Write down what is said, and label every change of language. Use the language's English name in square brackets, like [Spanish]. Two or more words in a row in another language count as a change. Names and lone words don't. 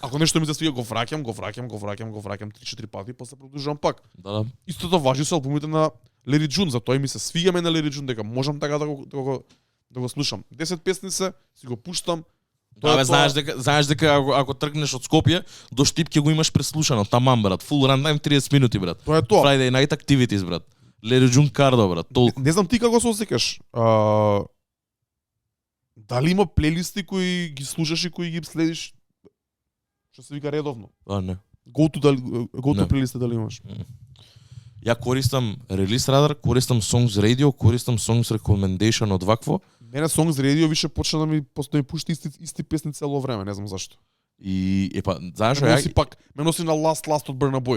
[Macedonian] Ако нешто ми се свига, го враќам 3-4 пати, после продолжувам пак. Да. Истото важи со албумите на Larry June, затоа и ми се свига на Larry June дека можам така да го слушам. 10 песни си го пуштам. Да, знаеш дека ако тргнеш од Скопје, до Штип ќе го имаш преслушано, таман брат, [English] full runtime [Macedonian] 30 минути брат. Тоа е тоа. Friday Night Activities брат. Larry June Cardo брат, толку. Не знам ти како се осеќаш. Дали има плейлисти кои ги слушаш и кои ги следиш што се вика редовно? Не. Go to плейлисти дали имаш? Ја користам Release Radar, користам Songs Radio, користам Songs Recommendation од вакво. Мене Songs Radio више почна да ми пушти исти песни цело време, не знам зашто. И знаеш Ме носи пак, ме носи на Last од Burna Boy.